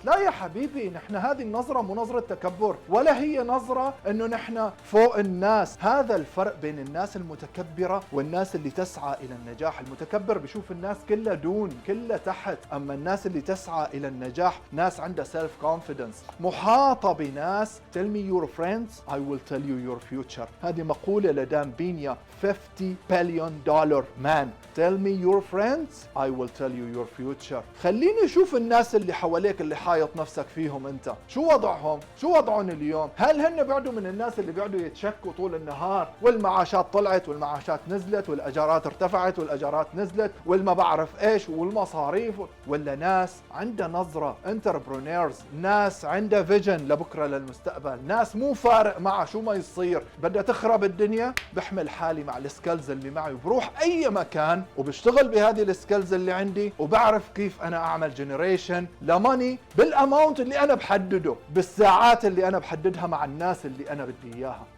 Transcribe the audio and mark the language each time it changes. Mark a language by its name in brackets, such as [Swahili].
[Arabic] لا يا حبيبي، نحن هذه النظرة مو نظرة تكبر، ولا هي نظرة إنه نحن فوق الناس. هذا الفرق بين الناس المتكبرة والناس اللي تسعى إلى النجاح. المتكبر بيشوف الناس كلها دون، كلها تحت، أما الناس اللي تسعى إلى النجاح ناس عندها سيلف كونفيدنس، محاطة بناس. [English] tell me your friends I will tell you your future. [Arabic] هذه مقولة لدان بينيا، [English] $50 billion man. tell me your friends I will tell you your future. [Arabic] خليني اشوف الناس اللي حواليك اللي حايط نفسك فيهم انت، شو وضعهم؟ شو وضعهم اليوم؟ هل هن بيقعدوا من الناس اللي بيقعدوا يتشكوا طول النهار والمعاشات طلعت والمعاشات نزلت والاجارات ارتفعت والاجارات نزلت والما بعرف ايش والمصاريف، ولا ناس عندها نظرة انتربرونيرز، ناس عندها فيجن لبكرة للمستقبل، ناس مو فارق معها شو ما يصير، بدها تخرب الدنيا، بحمل حالي مع السكيلز اللي معي وبروح اي مكان وبشتغل بهذه السكيلز اللي عندي، وبعرف كيف انا اعمل جنريشن لماني بالاماونت اللي انا بحدده، بالساعات اللي انا بحددها مع الناس اللي انا بدي اياها.